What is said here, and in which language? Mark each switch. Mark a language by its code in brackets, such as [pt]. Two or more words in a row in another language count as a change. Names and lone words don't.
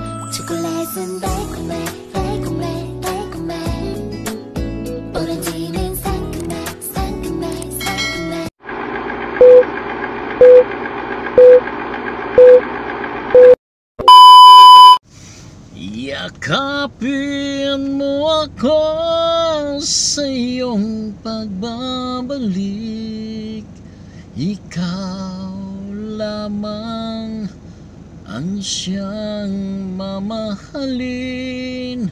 [ko] 초콜릿은 달콤해 달콤해 달콤해 오렌지는 상큼해 상큼해 상큼해 [tl] Yakapin mo ako sa iyong pagbabalik. Ikaw lamang ang siyang mamahalin.